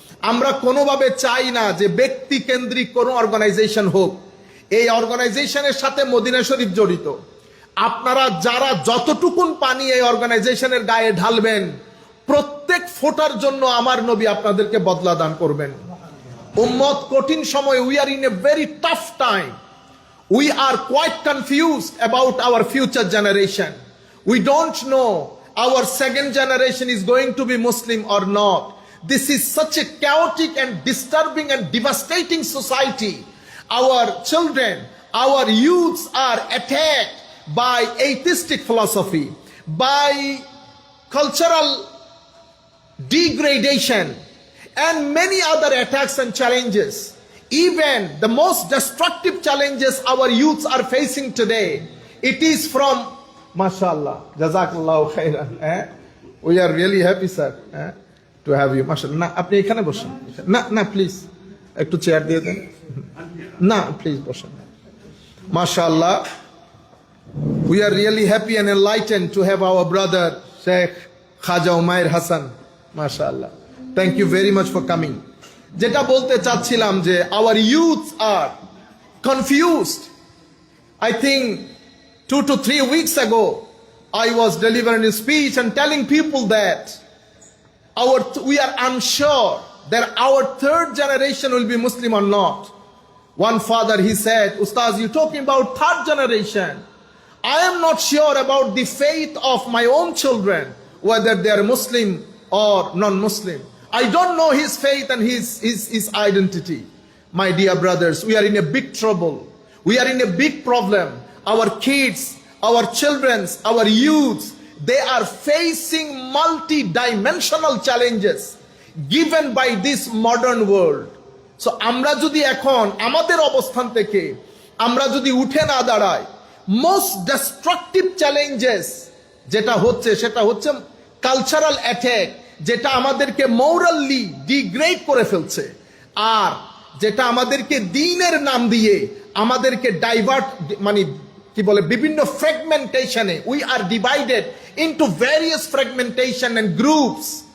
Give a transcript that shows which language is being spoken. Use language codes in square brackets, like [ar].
[bn] আমরা কোনোভাবে চাই না যে ব্যক্তি কেন্দ্রিক কোনো অর্গানাইজেশন হোক। এই অর্গানাইজেশনের সাথে মদিনা শরীফ জড়িত। আপনারা যারা যতটুকুন পানি এই অর্গানাইজেশনের গায়ে ঢালবেন, প্রত্যেক ফোটার জন্য আমার নবী আপনাদেরকে বদলা দান করবেন। উম্মত কঠিন সময়, [en] we are in a very tough time. We are quite confused about our future generation. We don't know our second generation is going to be Muslim or not. This is such a chaotic and disturbing and devastating society. Our children, our youths are attacked by atheistic philosophy, by cultural degradation, and many other attacks and challenges. Even the most destructive challenges our youths are facing today, it is from, mashallah, jazakallahu khairan. We are really happy, sir, to have you. [bn] Mashallah. Na, apni ekhane boshen. Na, please. Ekটু chair দিয়ে দেন। না, please বসেন। Mashallah. [en] We are really happy and enlightened to have our brother Sheikh Khaja Umair Hassan. Mashallah. Thank you very much for coming. [bn] যেটা বলতে চাচ্ছিলাম যে [en] our youths are confused. I think 2 to 3 weeks ago I was delivering a speech and telling people that we are unsure that our third generation will be Muslim or not. One father, he said, Ustaz, you're talking about third generation. I am not sure about the faith of my own children, whether they are Muslim or non-Muslim. I don't know his faith and his identity. My dear brothers, we are in a big trouble. We are in a big problem. Our kids, our children, our youths, they are facing multi-dimensional challenges given by this modern world. [bn] So আমরা যদি এখন আমাদের অবস্থান থেকে আমরা যদি উঠে না দাঁড়াই, [en] most destructive challenges [bn] যেটা হচ্ছে সেটা হচ্ছে কালচারাল অ্যাটাক, যেটা আমাদেরকে মোরালি ডিগ্রেড করে ফেলছে, আর যেটা আমাদেরকে দ্বীনের নাম দিয়ে আমাদেরকে ডাইভার্ট, মানে কি বলে, বিভিন্ন ফ্র্যাগমেন্টেশনে, [en] We are divided into various fragmentation and groups.